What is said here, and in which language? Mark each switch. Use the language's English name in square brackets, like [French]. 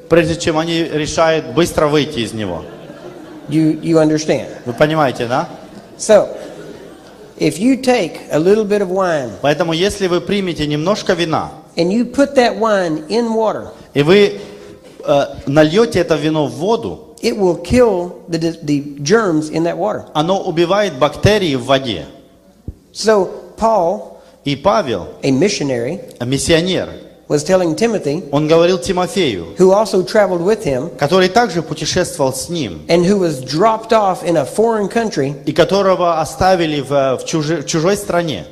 [Russian] прежде чем они решают быстро выйти из него. [English] You understand? [Russian] Вы понимаете, да? [English] So, if you take a little bit of wine [Russian] Поэтому если вы примете немножко вина, [English] and you put that wine in water, [Russian] и вы нальете это вино в воду, [English] it will kill the germs in that water. [Russian] оно убивает бактерии в воде. [English] So, Paul, [Russian] И Павел, [English] a missionary, [Russian] миссионер, [English] was telling Timothy, [Russian] он говорил Тимофею, [English] who also traveled with him, [Russian] который также путешествовал с ним, [English] and who was dropped off in a foreign country, [Russian] и которого оставили в чужой стране.